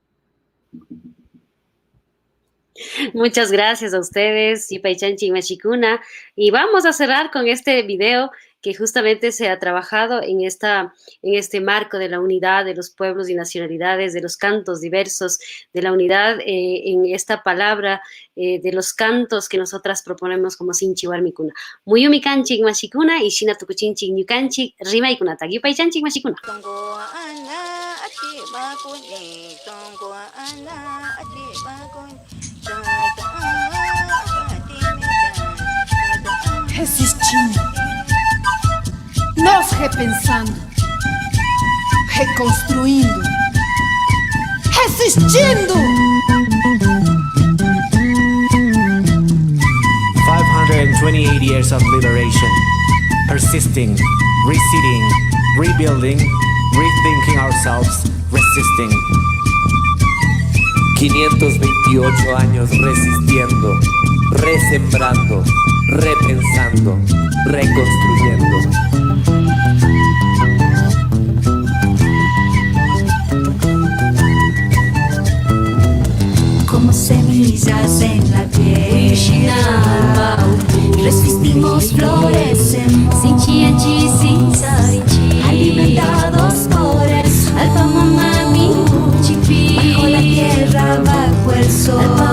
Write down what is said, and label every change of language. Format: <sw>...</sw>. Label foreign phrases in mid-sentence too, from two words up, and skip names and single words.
<es>Muchas gracias a ustedes,</es> <qu>Ipaichanchi Machicuna.</qu> <es>Y vamos a cerrar con este video que justamente se ha trabajado en este marco de la unidad de los pueblos y nacionalidades, de los cantos diversos, de la unidad en esta palabra de los cantos que nosotras proponemos como Sinchi Warmicuna.</es> <qu>Muyumi Kanchik Machicuna y Shina Tukuchinchik Nyukanchik Rimaykunata. Ipaichanchik Machicuna.</qu> <pt>Resistindo, nós repensando, reconstruindo, resistindo.</pt> <en>528 years of liberation, persisting, receding, rebuilding, rethinking ourselves, resisting.</en> <es>528 años resistiendo, resembrando, repensando, reconstruyendo. Como semillas en la piel, resistimos, florecemos,</es> <qu>sin chianchi, sin sarinchi,</qu> <es>alimentados por el sol,</es> <qu>alpa mamami, chipi,</qu> <es>bajo la tierra, bajo el sol,</es>